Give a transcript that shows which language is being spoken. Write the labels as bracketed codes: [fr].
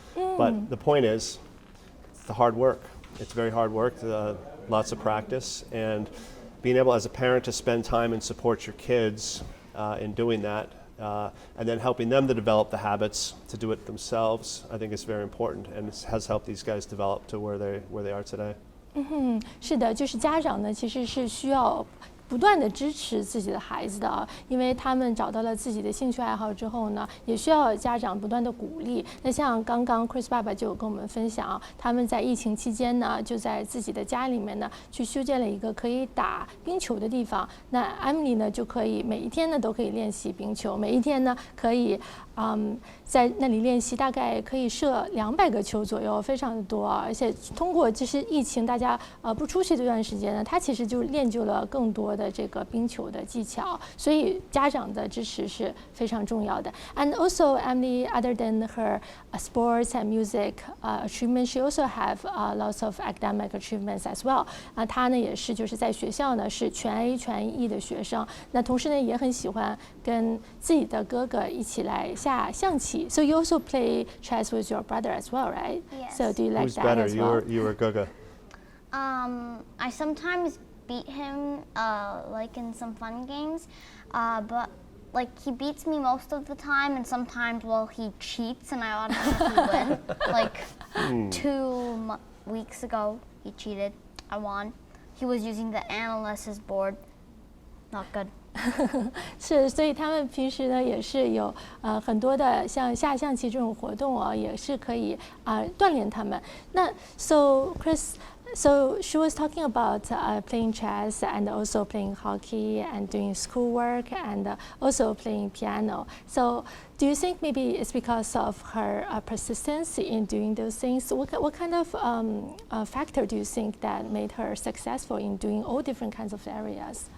[en] But the point is, it's the hard work. It's very hard work, lots of practice, and being able as a parent to spend time and support your kids in doing that, and then helping them to develop the habits to do it themselves, I think is very important, and it has helped these guys develop to where they are today. [zh] 是的，就是家长呢，其实是需要不断的支持自己的孩子的啊，因为他们找到了自己的兴趣爱好之后呢，也需要家长不断的鼓励。那像刚刚 Chris 爸爸就有跟我们分享，他们在疫情期间呢，就在自己的家里面呢，去修建了一个可以打冰球的地方。那 Emily 呢，就可以每一天呢都可以练习冰球，每一天呢可以在那里练习，大概可以射200个球左右，非常的多。而且通过就是疫情大家不出去这段时间呢，他其实就练就了更多的这个冰球的技巧，所以家长的支持是非常重要的。 [en] And also Emily, other than her sports and music achievements, she also have lots of academic achievements as well. [zh] 她呢也是就是在学校呢是全 A 全 E 的学生，那同时呢也很喜欢跟自己的哥哥一起来下象棋。 [en] So you also play chess with your brother as well, right? Yes. So do you like Who's that better, as well? you or Guga? I sometimes beat him, like in some fun games, but like he beats me most of the time, and sometimes, well, he cheats and I automatically win. Like 2 weeks ago, he cheated. I won. He was using the analysis board. Not good. [zh] 是，所以他们平时呢也是有很多的像下象棋这种活动啊，也是可以锻炼他们。 [en] 那 So Chris, so she was talking about playing chess and also playing hockey and doing schoolwork and also playing piano. So do you think maybe it's because of her persistence in doing those things? What kind of factor do you think that made her successful in doing all different kinds of areas?